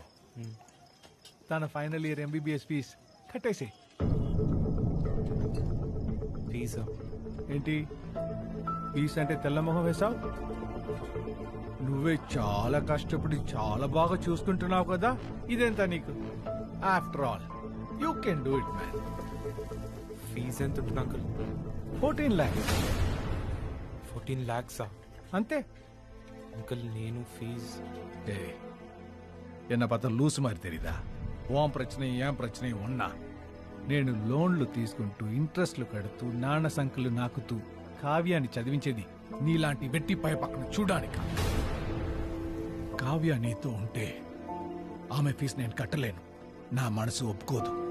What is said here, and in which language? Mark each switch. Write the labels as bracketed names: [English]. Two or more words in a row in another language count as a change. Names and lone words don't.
[Telugu] తన [English] final year [Telugu] MBBS ఫీజ్ కట్టేసి. ఫీజు ఏంటి? ఫీజ్ అంటే తెల్లమొహం వేసావు? నువ్వే చాలా కష్టపడి చాలా బాగా చూసుకుంటున్నావు కదా, ఇదెంత నీకు? [English] After all you can do it man. [Telugu] ఫీజు ఎంత ఉంటుంది అంకుల్? [English] 14 lakhs. 14 lakhs [Telugu] అంతే. అంకుల్ నేను ఫీజ్ [Tamil] என்ன பார்த்தா லூஸ் மாதிரி தெரியுதா? [Telugu] ఓం ప్రశ్న ఏం ప్రశ్న ఉన్నా నేను లోన్లు తీసుకుంటూ ఇంట్రెస్ట్లు కడుతూ నాన్న సంఖ్యలు నాకుతూ కావ్యాన్ని చదివించేది నీలాంటి వెట్టి పై పక్కన చూడడానికి. కావ్య నీతో ఉంటే ఆమె ఫీజు నేను కట్టలేను, నా మనసు ఒప్పుకోదు.